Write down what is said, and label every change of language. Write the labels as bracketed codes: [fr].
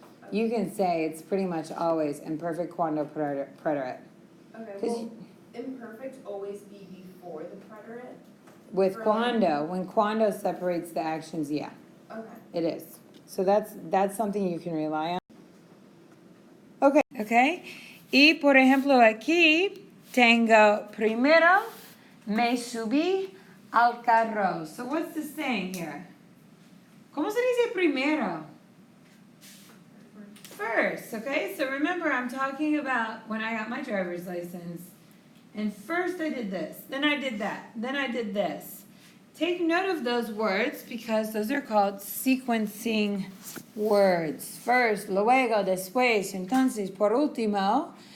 [en] You can say it's pretty much always imperfect cuando preterite. Okay, will imperfect always be before the preterite? With cuando, when cuando separates the actions, yeah. Okay. It is. So that's something you can rely on. Okay. [es] Y por ejemplo aquí tengo primero me subí al carro. [en] So what's the saying here? [es] ¿Cómo se dice primero? [en] First, okay? So remember I'm talking about when I got my driver's license. And first I did this, then I did that, then I did this. Take note of those words because those are called sequencing words. [es] First, luego, después, entonces, por último.